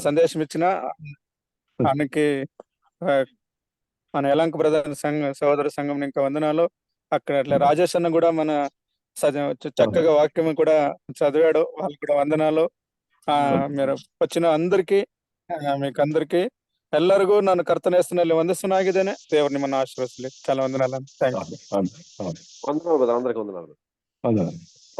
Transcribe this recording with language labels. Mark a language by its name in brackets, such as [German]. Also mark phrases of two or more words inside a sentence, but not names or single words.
[Telugu] సందేశం ఇచ్చిన ఆయనకి మన యలంక బ్రదర్ సోదర సంఘం ఇంకా వందనాలు. అక్కడ అట్లా రాజేష్ అన్న కూడా మన చక్కగా వాక్యం కూడా చదివాడు, వాళ్ళకి కూడా వందనాలు. మీరు వచ్చిన అందరికి మీకు అందరికి [Kannada] ಎಲ್ಲರಿಗೂ ನಾನು ಕರ್ತನೆಸ್ತನಲ್ಲಿ ವಂದಿಸುನಾಗಿದ್ದೇನೆ. ದೇವರು ನಿಮ್ಮನ್ನು ಆಶೀರ್ವದಿಸಲಿ. [Telugu] చాలా వందనాలు. [English] thank you. [Telugu] వందనాలు. అందరికీ వందనాలు.